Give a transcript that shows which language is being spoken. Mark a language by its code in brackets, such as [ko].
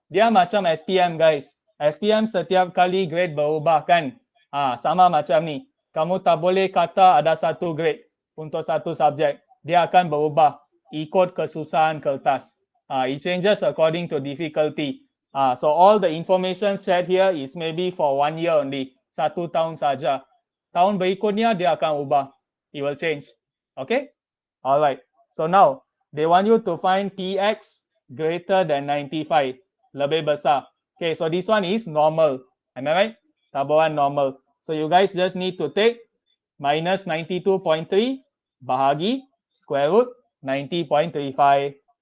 [ms] Dia macam SPM guys. SPM setiap kali grade berubah kan? Sama macam ni. Kamu tak boleh kata ada satu grade untuk satu subjek. Dia akan berubah ikut kesusahan kertas. [en] It changes according to difficulty. So all the information shared here is maybe for 1 year only. [ms] 1 tahun saja. Tahun berikutnya dia akan ubah. [en] It will change. Okay? Alright. So now they want you to find PX greater than 95. [ms] Lebih besar. [en] Okay, so this one is normal. Am I right? [ms] Tabuhan normal. [en] So you guys just need to take minus 92.3 bahagi square root 90.35.